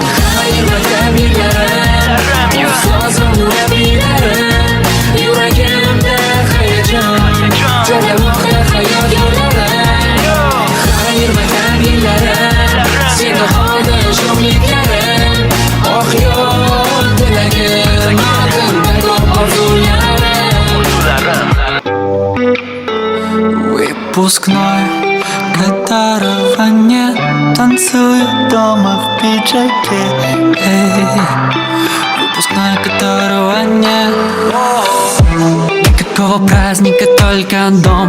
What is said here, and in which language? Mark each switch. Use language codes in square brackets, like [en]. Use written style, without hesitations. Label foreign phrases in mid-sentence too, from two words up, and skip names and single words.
[uz] Xayr maktab yillarim, ustoz va murabbiylarim, yuragimda hayajon chorlamoqda hayot yo'llarim. Xayr maktab yillarim, seni qoldi sho'xliklarim, oq yo'l tilagim, oldinda ko'p orzularim. [ru] Выпускной, которого нет, танцует дома в пиджаке. Выпускной, которого нет. Никакого праздника, только дом.